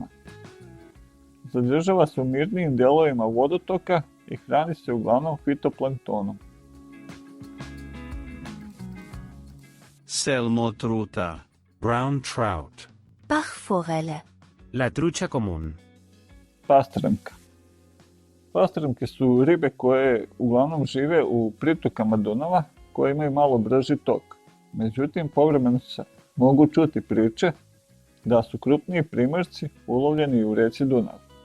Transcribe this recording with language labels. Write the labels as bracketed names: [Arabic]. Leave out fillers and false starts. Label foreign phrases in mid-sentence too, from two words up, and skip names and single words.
[Serbian] Zadržava se u mirnijim delovima vodotoka i hrani se uglavnom fitoplanktonom. Selmotruta. [English] Brown trout. [German] Bachforelle. [Spanish] La trucha común. [Serbian] Pastremka. Pastremke su ribe koje uglavnom žive u pritokama Dunava koje imaju malo brži tok. Međutim, povremeno se mogu čuti priče da su krupniji primjerci ulovljeni u reci Dunav.